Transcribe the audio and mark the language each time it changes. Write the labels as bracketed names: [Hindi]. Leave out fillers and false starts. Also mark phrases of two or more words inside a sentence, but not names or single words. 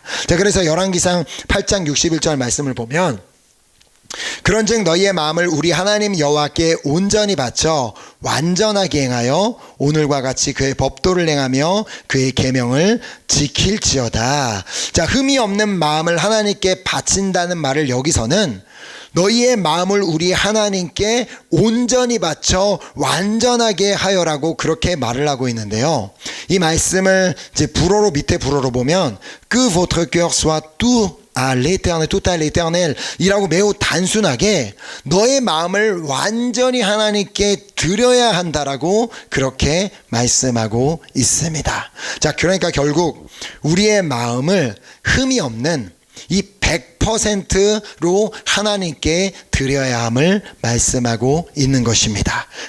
[Korean] 자, 그래서 열왕기상 8장 61절 말씀을 보면 그런즉 너희의 마음을 우리 하나님 여호와께 온전히 바쳐 완전하게 행하여 오늘과 같이 그의 법도를 행하며 그의 계명을 지킬지어다. 자, 흠이 없는 마음을 하나님께 바친다는 말을 여기서는 너희의 마음을 우리 하나님께 온전히 바쳐 완전하게 하여라고 그렇게 말을 하고 있는데요. 이 말씀을 이제 불어로 밑에 불어로 보면 [French] que votre cœur soit tout à l'éternel [Korean] 이라고 매우 단순하게 너의 마음을 완전히 하나님께 드려야 한다라고 그렇게 말씀하고 있습니다. 자, 그러니까 결국 우리의 마음을 흠이 없는 이 100%로 하나님께 드려야 함을 말씀하고 있는 것입니다.